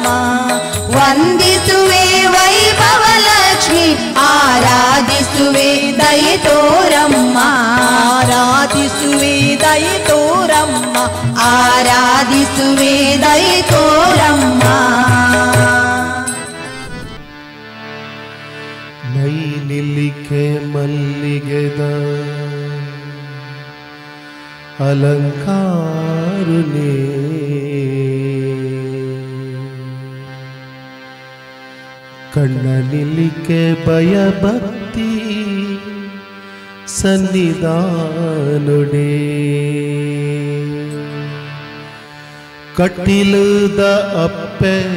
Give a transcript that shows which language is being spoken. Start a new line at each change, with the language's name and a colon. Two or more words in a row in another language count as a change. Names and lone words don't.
Kannada: ವಂದಿಸುವೆ ವೈಭವ ಲಕ್ಷ್ಮಿ ಆರಾಧಿಸುವೆ ದಯೆ ತೋರಮ್ಮ ಆರಾಧಿಸುವೆ ದಯೆ ತೋರಮ್ಮ ಆರಾಧಿಸುವೆ ದಯೆ ತೋರಮ್ಮ
Tulu: ಮೈ ನಿಲ್ಲಿಕೆ ಮಲ್ಲಿಗೆದ ಅಲಂಕಾರುನೇ ಕಣ್ಣ ನಿಲ್ಲಿಕೆ ಭಯ ಭಕ್ತಿ ಸನ್ನಿಧಾನುಡೆ ಕಟ್ಟಿಲುದ ಅಪ್ಪೆ